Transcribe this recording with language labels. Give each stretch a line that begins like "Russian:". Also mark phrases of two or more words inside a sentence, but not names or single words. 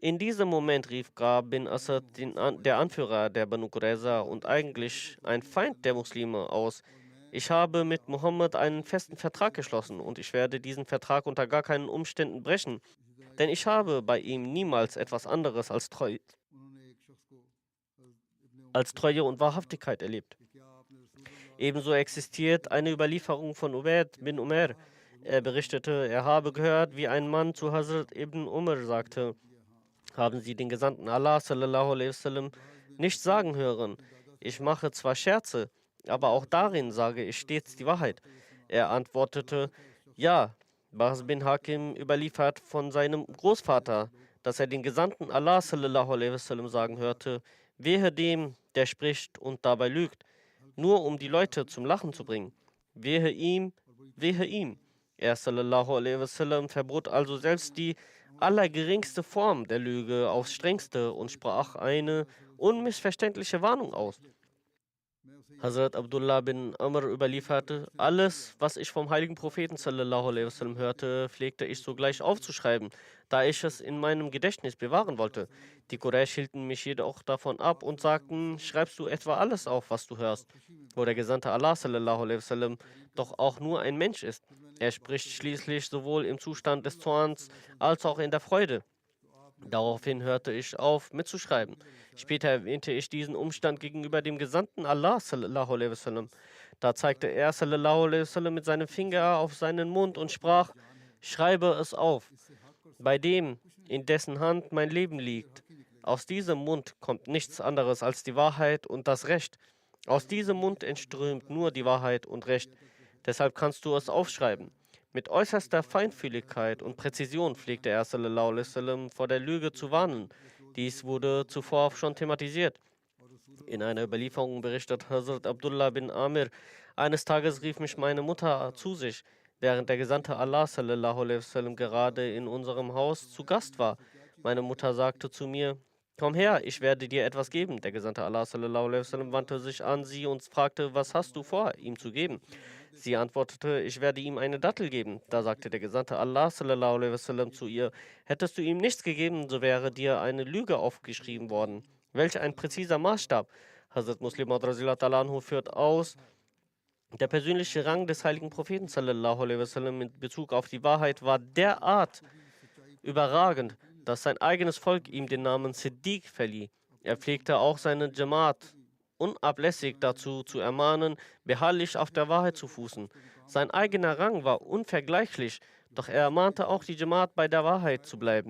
German: In diesem Moment rief Qa bin Asad, der Anführer der Banu Qurayza und eigentlich ein Feind der Muslime, aus: Ich habe mit Mohammed einen festen Vertrag geschlossen und ich werde diesen Vertrag unter gar keinen Umständen brechen, denn ich habe bei ihm niemals etwas anderes als Treue und Wahrhaftigkeit erlebt. Ebenso existiert eine Überlieferung von Ubayd bin Umar. Er berichtete, er habe gehört, wie ein Mann zu Hazrat ibn Umar sagte: Haben Sie den Gesandten Allah
Arabic: صلى الله عليه وسلم
German: nicht sagen hören: Ich mache zwar Scherze, aber auch darin sage ich stets die Wahrheit. Er antwortete: Ja. Bahs bin Hakim überliefert von seinem Großvater, dass er den Gesandten Allah
Arabic: صلى الله عليه وسلم
German: sagen hörte: Wehe dem, der spricht und dabei lügt, nur um die Leute zum Lachen zu bringen. Wehe ihm, wehe ihm. Er
Arabic: صلى الله عليه وسلم
German: verbot also selbst die allergeringste Form der Lüge aufs Strengste und sprach eine unmissverständliche Warnung aus. Hazrat Abdullah bin Amr überlieferte: Alles, was ich vom heiligen Propheten
Arabic: صلى الله عليه وسلم
German: hörte, pflegte ich sogleich aufzuschreiben, da ich es in meinem Gedächtnis bewahren wollte. Die Quraysh hielten mich jedoch davon ab und sagten: Schreibst du etwa alles auf, was du hörst, wo der Gesandte Allah
Arabic: صلى الله عليه وسلم
German: doch auch nur ein Mensch ist? Er spricht schließlich sowohl im Zustand des Zorns als auch in der Freude. Daraufhin hörte ich auf, mitzuschreiben. Später erwähnte ich diesen Umstand gegenüber dem Gesandten Allah
Arabic: صلى الله عليه وسلم.
German: Da zeigte er
Arabic: صلى الله عليه وسلم
German: mit seinem Finger auf seinen Mund und sprach: Schreibe es auf, bei dem, in dessen Hand mein Leben liegt. Aus diesem Mund kommt nichts anderes als die Wahrheit und das Recht. Aus diesem Mund entströmt nur die Wahrheit und Recht. Deshalb kannst du es aufschreiben. Mit äußerster Feinfühligkeit und Präzision pflegte er
Arabic: صلى الله عليه وسلم
German: vor der Lüge zu warnen. Dies wurde zuvor schon thematisiert. In einer Überlieferung berichtet Hazrat Abdullah bin Amir: Eines Tages rief mich meine Mutter zu sich, während der Gesandte Allah
Arabic: صلى الله عليه وسلم
German: gerade in unserem Haus zu Gast war. Meine Mutter sagte zu mir: Komm her, ich werde dir etwas geben. Der Gesandte Allah
Arabic: صلى الله عليه وسلم
German: wandte sich an sie und fragte: Was hast du vor, ihm zu geben? Sie antwortete: Ich werde ihm eine Dattel geben. Da sagte der Gesandte Allah
Arabic: صلى الله عليه وسلم
German: zu ihr: Hättest du ihm nichts gegeben, so wäre dir eine Lüge aufgeschrieben worden. Welch ein präziser Maßstab! Hazrat Muslim Maud
Arabic: رضي الله عنه
German: führt aus: Der persönliche Rang des heiligen Propheten
Arabic: صلى الله عليه وسلم
German: in Bezug auf die Wahrheit war derart überragend, dass sein eigenes Volk ihm den Namen Siddiq verlieh. Er pflegte auch seine Jamaat unablässig dazu zu ermahnen, beharrlich auf der Wahrheit zu fußen. Sein eigener Rang war unvergleichlich, doch er ermahnte auch die Jamaat, bei der Wahrheit zu bleiben.